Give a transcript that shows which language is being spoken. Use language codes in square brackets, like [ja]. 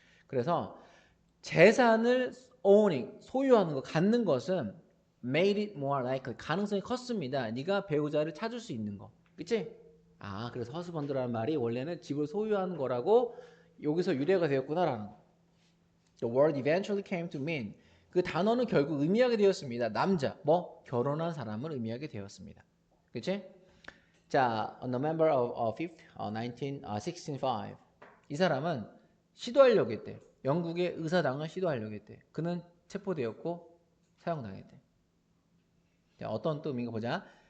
[ko] 그래서 재산을 owning, 소유하는 거, 갖는 것은 [en] made it more likely, [ko] 가능성이 컸습니다. 네가 배우자를 찾을 수 있는 거. 그치? 그래서 허스번드라는 말이 원래는 집을 소유하는 거라고 여기서 유래가 되었구나라는 거. [en] The word eventually came to mean, [ko] 그 단어는 결국 의미하게 되었습니다. 남자, 결혼한 사람을 의미하게 되었습니다. 그치? 자, [en] on November of 5th, 1605. [ko] 이 사람은 시도하려고 했대. 영국의 의사당을 하려고 했대. 그는 체포되었고 사형당했대. 자, 어떤 또 의미인가 보자.